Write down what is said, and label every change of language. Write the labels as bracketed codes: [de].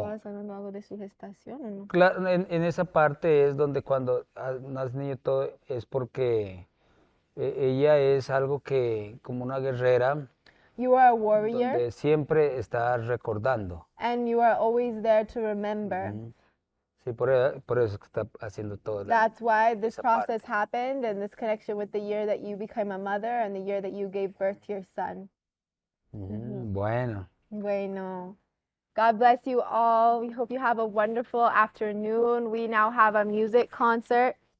[es] ¿Estabas hablando algo de su gestación o no? claro, en esa parte es donde cuando nace niño todo es porque ella es algo que, como una guerrera, [en] You are a warrior, [es] donde siempre está recordando. [en] and you are always there to remember. [es] Sí, por eso es que está haciendo todo. [en] That's why this [es] esa parte. [en] process happened, and this connection with the year that you became a mother and the year that you gave birth to your son. [es] Bueno. [en] Bueno. God bless you all. We hope you have a wonderful afternoon. We now have a music concert.